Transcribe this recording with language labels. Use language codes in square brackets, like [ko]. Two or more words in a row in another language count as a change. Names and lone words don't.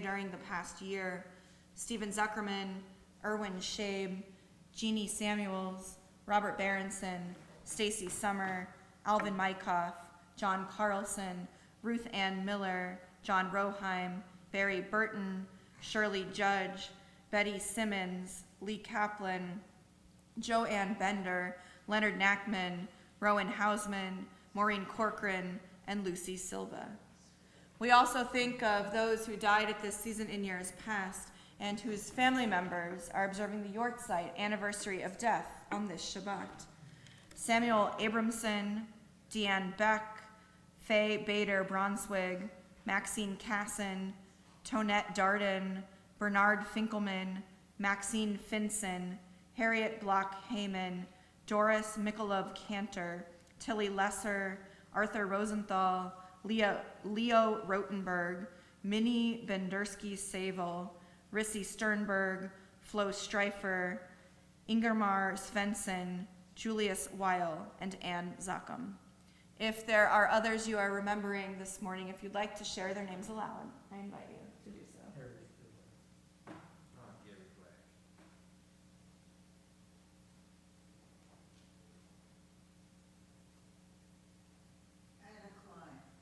[en] during the past year: Stephen Zuckerman, Erwin Shabe, Jeannie Samuels, Robert Berenson, Stacy Summer, Alvin Mykoff, John Carlson, Ruth Ann Miller, John Roheim, Barry Burton, Shirley Judge, Betty Simmons, Lee Kaplan, Joanne Bender, Leonard Knackman, Rowan Hausman, Maureen Corcoran, and Lucy Silva. We also think of those who died at this season in years past and whose family members are observing the Yortzeit anniversary of death on this Shabbat. Samuel Abramson, Deanne Beck, Faye Bader Bronswig, Maxine Casson, Tonette Darden, Bernard Finkelman, Maxine Finson, Harriet Block Heyman, Doris Mikolov Cantor, Tilly Lesser, Arthur Rosenthal, Leo Rotenberg, Minnie Bendersky-Sable, Rissy Sternberg, Flo Streifer, Ingermar Svensson, Julius Weil, and Anne Zachem. If there are others you are remembering this morning, if you'd like to share their names aloud, I invite you to do so. Gary Black. Anna Klein.